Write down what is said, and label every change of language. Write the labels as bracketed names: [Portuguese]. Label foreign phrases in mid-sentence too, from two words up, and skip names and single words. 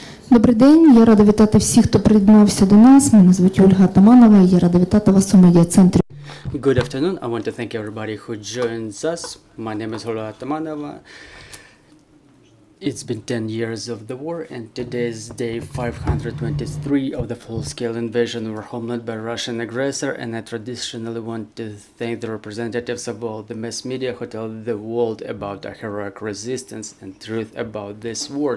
[Ukrainian] Добрий день, я рада вітати всіх, хто приєднався до нас. Мене звуть Ольга Таманова, я рада вітати вас у медіа-центрі. [English] Good afternoon. I want to thank everybody who joins us. My name is Olga Tamanova. It's been 10 years of the war, and today is day 523 of the full-scale invasion of our homeland by Russian aggressor, and I traditionally want to thank the representatives of all the mass media who tell the world about our heroic resistance and truth about this war.